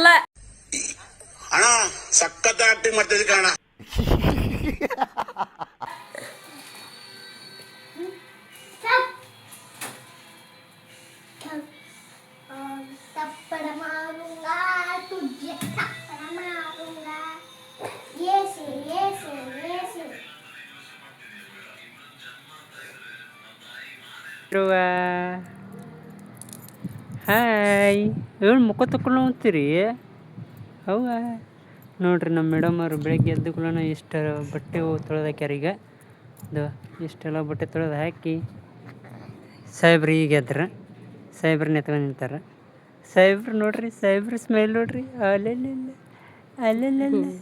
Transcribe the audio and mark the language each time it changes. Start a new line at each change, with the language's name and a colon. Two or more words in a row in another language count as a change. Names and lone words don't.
Kannada: ಅಣ್ಣ ಸಖತ್ ಆಕ್ಟಿಂಗ್ ಮಾಡ್ತಿದ್ದೆ ಕಣ
Hindi: थप्पड़ मारूंगा तुझे थप्पड़ मारूंगा ये से
Kannada: ಧ್ರುವ ಹಾಯ್ ಏನು ಮುಖ ತಕೊಂಡು ಹೋಗ್ತೀರಿ ಹೌವ ನೋಡ್ರಿ ನಮ್ಮ ಮೇಡಮ್ ಅವರು ಬೆಳಗ್ಗೆ ಎದ್ದು ಕೂಡ ಎಷ್ಟು ಬಟ್ಟೆ ತೊಳೆದಾಕ್ಯಾರ ಈಗ ಇದು ಇಷ್ಟೆಲ್ಲ ಬಟ್ಟೆ ತೊಳೆದು ಹಾಕಿ ಸಾಹೇಬ್ರು ಈಗ ಎದ್ರ ಸಾಹೇಬ್ರನ್ನ ಎತ್ಕೊಂಡು ನಿಂತಾರೆ ಸಾಹೇಬ್ರು ನೋಡ್ರಿ ಸಾಹೇಬ್ರು ಸ್ಮೈಲ್ ನೋಡ್ರಿ ಅಲ್ಲೆಲ್ಲ ಅಲ್ಲೆಲ್ಲ